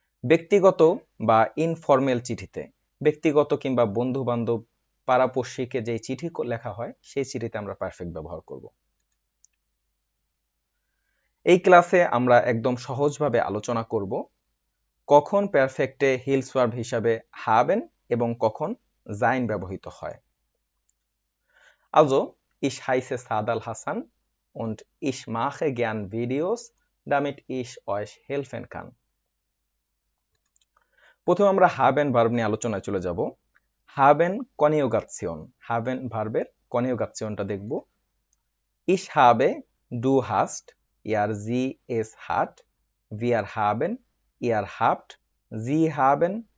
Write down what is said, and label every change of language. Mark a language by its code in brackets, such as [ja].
[bn] ব্যক্তিগত বা ইনফর্মাল চিঠিতে, ব্যক্তিগত কিংবা বন্ধু বান্ধব পাড়াপড়শিকে যে চিঠি লেখা হয় সেই চিঠিতে আমরা পারফেক্ট ব্যবহার করব। এই ক্লাসে আমরা একদম সহজভাবে আলোচনা করব কখন পারফেক্টে হিলস ভার্ব হিসাবে হাবেন এবং কখন জাইন ব্যবহৃত হয়। [de] Also, ich heiße Sadal Hassan und ich mache gern Videos, damit ich euch helfen kann. [bn] প্রথমে আমরা হাবেন ভার্ব নিয়ে আলোচনায় চলে যাব। হাবেন কনিউগাসিয়ন, হাবেন ভার্বের কনিউগাসিয়নটা দেখব। [de] Ich habe, du hast, er sie es hat, wir haben, ihr habt, sie haben.